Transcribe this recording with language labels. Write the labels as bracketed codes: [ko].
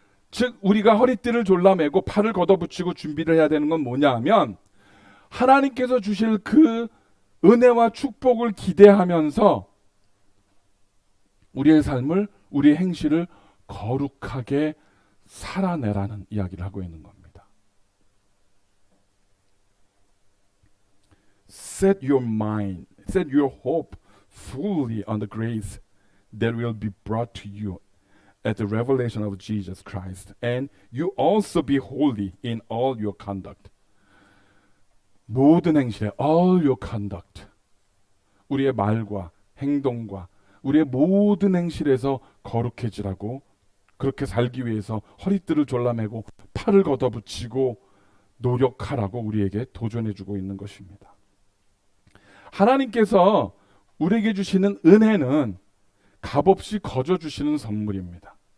[ko] 즉 우리가 허리띠를 졸라매고 팔을 걷어붙이고 준비를 해야 되는 건 뭐냐 하면, 하나님께서 주실 그 은혜와 축복을 기대하면서 우리의 삶을, 우리의 행실을 거룩하게 살아내라는 이야기를 하고 있는 겁니다. [en] set your mind, set your hope fully on the grace that will be brought to you at the revelation of Jesus Christ. And you also be holy in all your conduct. [ko] 모든 행실에 [en] all your conduct. [ko] 우리의 말과 행동과 우리의 모든 행실에서 거룩해지라고, 그렇게 살기 위해서 허리띠를 졸라매고 팔을 걷어붙이고 노력하라고 우리에게 도전해주고 있는 것입니다. 하나님께서 우리에게 주시는 은혜는 값없이 거저 주시는 선물입니다.